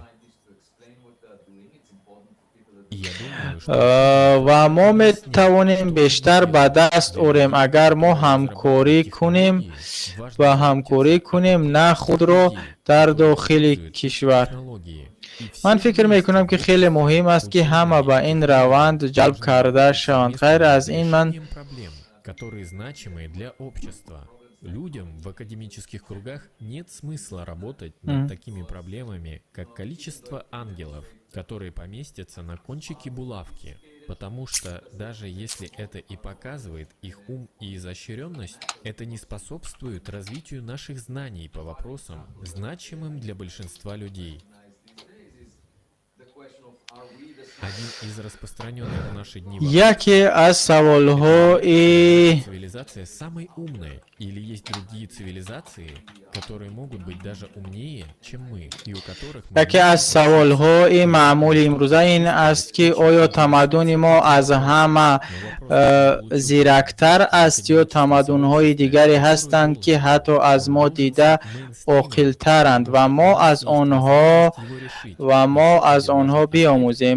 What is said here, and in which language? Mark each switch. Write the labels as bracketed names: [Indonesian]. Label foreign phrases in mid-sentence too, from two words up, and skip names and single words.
[Tajik] و ما می توانیم بیشتر به دست آوریم اگر ما همکاری کنیم نه خود را در داخل کشور. من فکر می کنم که خیلی مهم است که همه به این روند جلب کرده شوند. غیر از این من [Russian] которые значимы для общества. Людям в академических кругах нет смысла работать над такими проблемами, как количество ангелов, которые поместятся на кончике булавки, потому что даже если это и показывает их ум и изощренность, это не способствует развитию наших знаний по вопросам, значимым для большинства людей. [Tajik] یکی از سوال‌های [Russian] цивилизация самой умной или есть другие цивилизации, которые могут быть даже умнее, чем мы, и у которых [Tajik] یکی از سوال‌های معمول امروزه این است که آیا تمدن ما از همه زیرکتر است یا تمدن‌های دیگری هستند که حتی از ما دیده عاقل‌ترند و ما از آنها بیاموزیم.